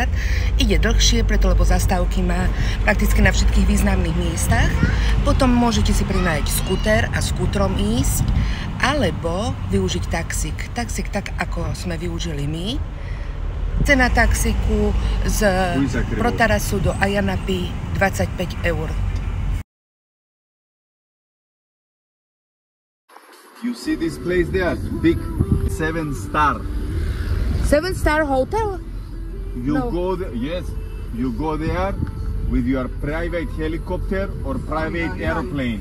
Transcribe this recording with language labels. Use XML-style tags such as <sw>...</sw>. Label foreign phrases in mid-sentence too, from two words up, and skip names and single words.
<sk>Ide dlhšie, preto lebo zastávky má prakticky na všetkých významných miestach. Potom môžete si prinajať skúter a skútrom ísť, alebo využiť taxík. Taxík tak, ako sme využili my. Cena taxíku z Protarasu do Ayanapy 25 eur.</sk> <en>You see this place there? Big 7-star. 7-star hotel? You No. go there, yes. You go there with your private helicopter or private airplane.</en>